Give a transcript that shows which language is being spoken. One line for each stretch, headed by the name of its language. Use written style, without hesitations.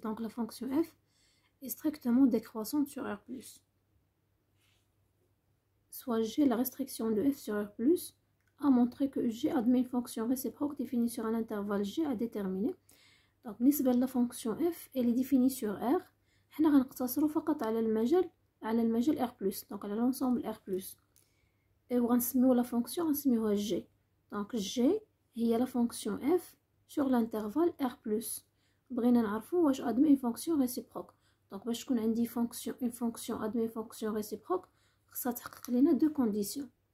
French: Donc la fonction f est strictement décroissante sur R+. Soit G, la restriction de f sur R+, a montré que G admet une fonction réciproque définie sur un intervalle G à déterminer. Donc
Arabic: بالنسبة
French: la fonction f, elle est définie sur R.
Arabic: حنا غنقتصروا فقط على المجال R+,
French: donc
Arabic: على l'ensemble R+.
French: Et غنسميو la fonction
Arabic: غنسميوها
French: G. Donc G هي la fonction f sur l'intervalle R+.
Arabic: بغينا نعرفوا واش
French: admet une fonction réciproque. Donc
Arabic: باش تكون عندي
French: une fonction admet une fonction réciproque,
Arabic: خصها تحقق لنا
French: deux conditions.